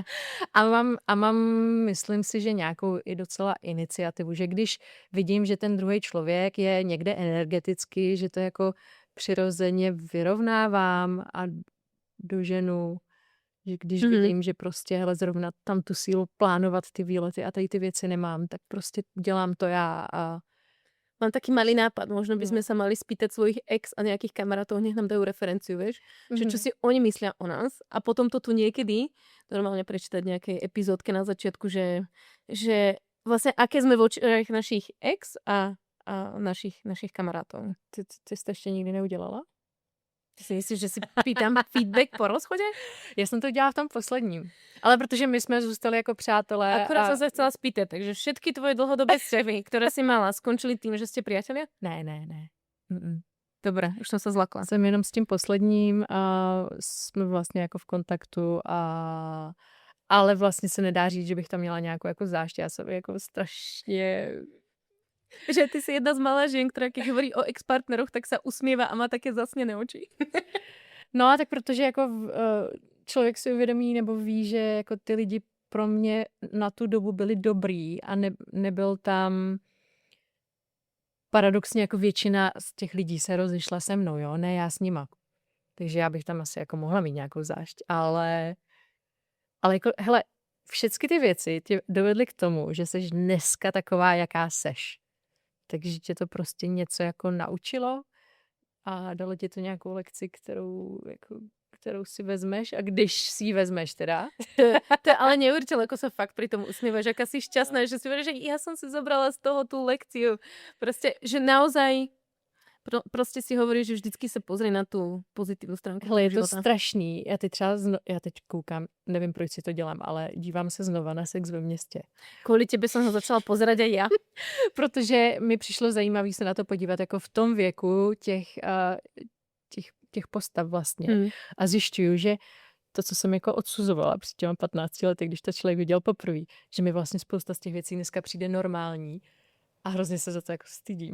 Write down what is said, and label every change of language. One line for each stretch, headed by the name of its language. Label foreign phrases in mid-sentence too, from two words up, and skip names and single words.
Czech: A mám, myslím si, že nějakou i docela iniciativu, že když vidím, že ten druhý člověk je někde energeticky, že to jako přirozeně vyrovnávám a doženu, že když vidím, že prostě hele, zrovna tam tu sílu plánovat ty výlety a tady ty věci nemám, tak prostě dělám to já a
Slovak: mám taký malý nápad, možno by sme sa mali spýtať svojich ex a nejakých kamarátov, nech nám dajú referenciu, vieš? Že čo si oni myslia o nás a potom to tu niekedy, normálne prečítať nejaké epizódke na začiatku, že vlastne aké sme voči našich ex a a našich kamarátov. Ty jsi to ještě nikdy neudělala? Ty si myslíš, že si pýtam feedback po rozchode?
Czech: Já jsem to dělala v tom posledním. Ale protože my jsme zůstali jako přátelé.
Slovak: Akurát som sa chcela spýtať, takže všetky tvoje dlhodobé vzťahy, ktoré si mala, skončili tým, že ste priatelia?
Czech: Ne. Mm-mm.
Slovak: Dobre, už som sa zlakla.
Czech: Jsem jenom s tím posledním a jsme vlastně jako v kontaktu ale vlastně se nedá říct, že bych tam měla nějakou jako zášť. Já jsem jako strašně...
Slovak: Že ty si jedna z malá žien, ktorá keď hovorí o ex-partneroch, tak sa usmieva a má také zasnené oči.
Czech: No a tak protože jako člověk si uvědomí nebo ví, že jako ty lidi pro mě na tu dobu byli dobrý a nebyl tam paradoxně jako většina z těch lidí se rozišla se mnou, jo, ne já s nima. Takže já bych tam asi jako mohla mít nějakou zášť, ale jako, hele, všechny ty věci tě dovedly k tomu, že jsi dneska taková, jaká seš. Takže tě to prostě něco jako naučilo a dalo ti to nějakou lekci, kterou si vezmeš a když si ji vezmeš teda.
Slovak: To je ale neuveriteľné, ako sa fakt pri tom usmievaš, aká si šťastná, že si hovoríš, že ja som si zobrala z toho tú lekciu. Proste, že naozaj proste si hovoríš, že vždycky sa pozri na tú pozitívnu stránku.
Czech: Hele, je to
Slovak: života.
Czech: strašný. Já teď koukám, nevím, proč si to dělám, ale dívám se znova na Sex ve městě.
Slovak: Kvôli tebe som ho začala pozerať aj ja.
Czech: Protože mi přišlo zajímavé se na to podívat jako v tom věku těch postav vlastně. A zjišťuju, že to, co jsem jako odsuzovala před těma 15 lety, když to člověk viděl poprvé, že mi vlastně spousta z těch věcí dneska přijde normální a hrozně se za to jako stydím.